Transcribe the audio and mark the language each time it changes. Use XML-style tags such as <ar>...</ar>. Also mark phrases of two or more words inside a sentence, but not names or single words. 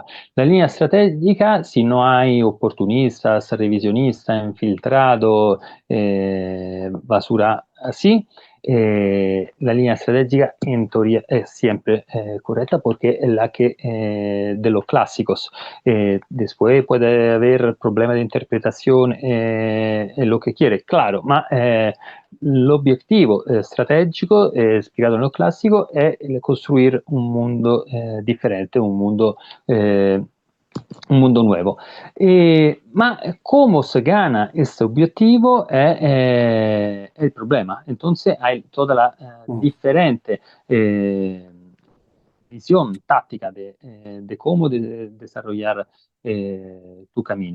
<es>La línea estratégica, si no hay oportunistas, revisionistas, infiltrado, basura así, la línea estratégica en teoría es siempre correcta porque es la que de los clásicos. Después puede haber problemas de interpretación, lo que quiere, claro,</es> <it>ma l'obiettivo strategico, spiegato nello classico, è costruire un mondo differente,</it> <es>un mundo nuevo. Ma cómo se gana este objetivo es el problema. Entonces hay toda la diferente visión táctica de cómo desarrollar tu camino.</es>